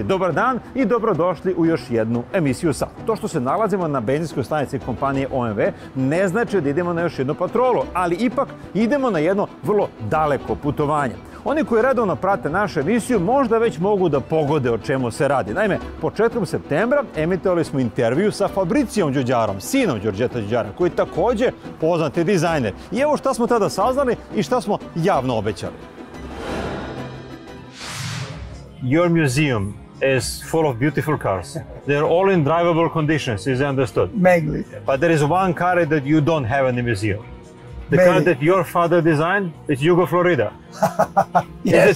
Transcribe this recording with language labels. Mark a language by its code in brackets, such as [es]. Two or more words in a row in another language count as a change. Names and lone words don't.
[sr] Dobar dan i dobrodošli u još jednu emisiju SAT. To što se nalazimo na benzinskoj stanici kompanije OMV ne znači da idemo na još jednu patrolu, ali ipak idemo na jedno vrlo daleko putovanje. Oni koji redovno prate našu emisiju možda već mogu da pogode o čemu se radi. Naime, početkom septembra emitovali smo intervju sa Fabricijom Đuđarom, sinom Đorđeta Đuđara, koji je također poznati dizajner. I evo šta smo tada saznali i šta smo javno obećali. [en] Your museum is full of beautiful cars. They're all in drivable conditions, is it understood? Mainly. But there is one car that you don't have in the museum. The car that your father designed is Jugo Florida. Yes.